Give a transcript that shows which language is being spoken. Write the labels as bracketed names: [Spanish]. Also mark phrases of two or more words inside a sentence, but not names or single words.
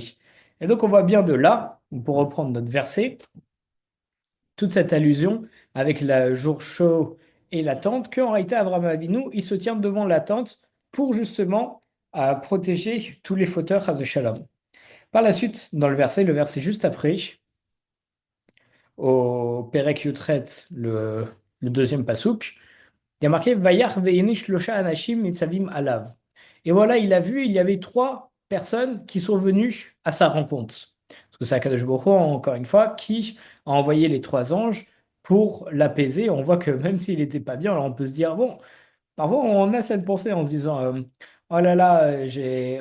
[French] Et donc on voit bien de là, pour reprendre notre verset, toute cette allusion avec le jour chaud et la tente, qu'en réalité Abraham Avinu, il se tient devant la tente pour justement protéger tous les fauteurs de Shalom. Par la suite, dans le verset juste après, au [Hebrew] פרק יח, [French] le deuxième pasouk, il y a marqué [Hebrew] וירא והנה שלשה אנשים נצבים עליו. [French] Et voilà, il a vu, il y avait trois personnes qui sont venues à sa rencontre. Parce que c'est [Hebrew] הקדוש ברוך הוא, [French] encore une fois, qui a envoyé les trois anges pour l'apaiser. On voit que même s'il n'était pas bien, alors on peut se dire, bon, parfois on a cette pensée en se disant, oh là là, j'ai.